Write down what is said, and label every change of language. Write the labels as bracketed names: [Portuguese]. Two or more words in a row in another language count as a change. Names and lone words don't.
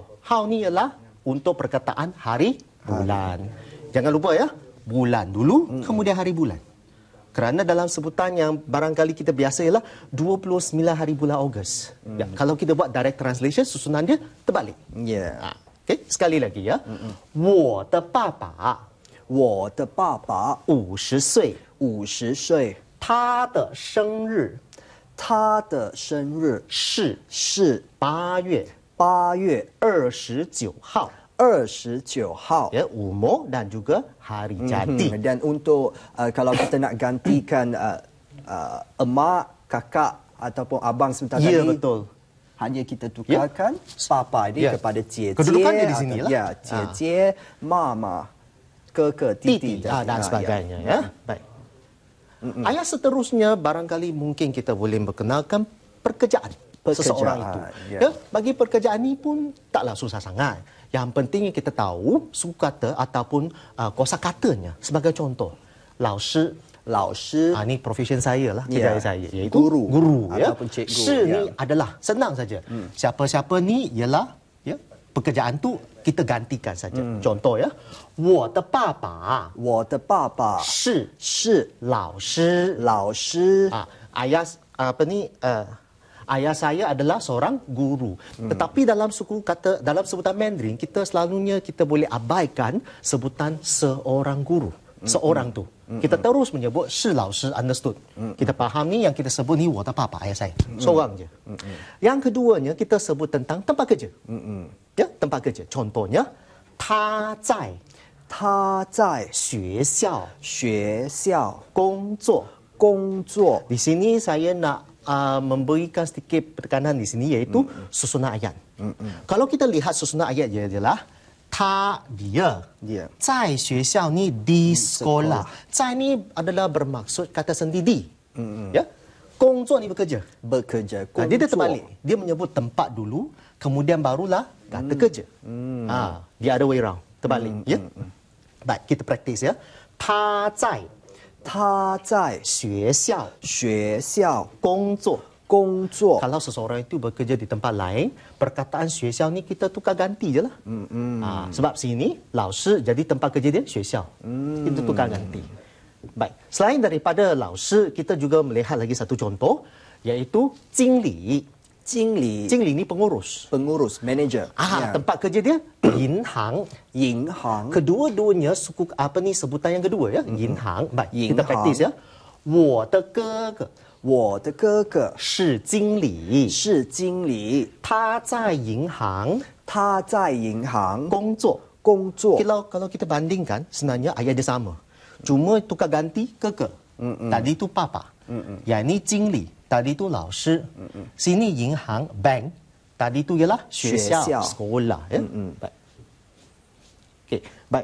[Malay] Hao ni ialah untuk perkataan hari bulan. Jangan lupa ya, bulan dulu kemudian hari bulan. Kerana dalam sebutan yang barangkali kita biasa ialah 29 hari bulan Ogos. Ya, kalau kita buat [English] direct translation [Malay] susunan dia terbalik. Ya. Okey, sekali lagi ya. [Chinese] 我的爸爸我的爸爸 50岁 50岁他的生日他的生日是 8 月29号 [Malay] ya, umur dan juga hari jadi. Dan untuk kalau kita nak gantikan emak, kakak ataupun abang sebentar Ya, tadi, betul. hanya kita tukarkan papa ini kepada cie. Kedudukannya di sini lah. Ya, cie, mama, keke, titi dan sebagainya ya. Baik. Ayat seterusnya barangkali mungkin kita boleh memperkenalkan pekerjaan seseorang itu. Ya, bagi pekerjaan ini pun taklah susah sangat. Yang pentingnya kita tahu sukata ataupun kosakatanya. Sebagai contoh, 老师 ini profession saya lah, kerjaya saya, iaitu guru ya. Ataupun cikgu. Shi ni adalah senang saja. Siapa-siapa ni ialah ya, pekerjaan tu kita gantikan saja. Contoh ya, [Chinese] 我的爸爸是老师 [Malay] ayah ayah saya adalah seorang guru. Tetapi dalam suku kata, dalam sebutan Mandarin, kita selalunya kita boleh abaikan sebutan seorang guru. Seorang tu. Kita terus menyebut [Chinese] 是老师, [Malay] understood. Kita faham ni yang kita sebut ni [Chinese] 我的爸爸 [Malay] ayah saya. Seorang je. Yang keduanya kita sebut tentang tempat kerja. Ya, tempat kerja. Contohnya [Chinese] 他在学校工作. [Malay] Di sini saya nak memberikan sedikit penekanan di sini iaitu susunan ayat. Kalau kita lihat susunan ayat dia adalah dia [Chinese] 在学校 [Malay] ni di sekolah. 在 ni adalah bermaksud kata sendiri. Ya. 工作 ni bekerja. Dia terbalik. Dia menyebut tempat dulu, kemudian barulah kata kerja. Dia ada [English] way round. [Malay] Terbalik. Ya. Baik, kita praktis ya. [Chinese] 他在学校工作. [Malay] Kalau seseorang itu bekerja di tempat lain, perkataan 学校 ni kita tukar ganti je lah. Sebab sini 老师 jadi tempat kerja dia 学校. Kita tukar ganti. Baik, selain daripada 老师, kita juga melihat lagi satu contoh, iaitu 经理. 经理 Jingli ni pengurus. pengurus manager. Tempat kerja dia yin hang. 银行 Kedua-duanya suku apa ni sebutan yang kedua ya. Yin hang. Baik, Yin kita hang. praktis ya. [Chinese] 我的哥哥我的哥哥是经理，是经理，他在银行他在银行工作。工作。 [Malay] Kalau kita bandingkan, sebenarnya ayat dia sama. Cuma tukar ganti ke. Tadi tu papa. Yang ni 经理, tadi tu 老师. Sini 银行 bank, tadi tu ialah 学校 sekolah ya. Baik. Okey, baik.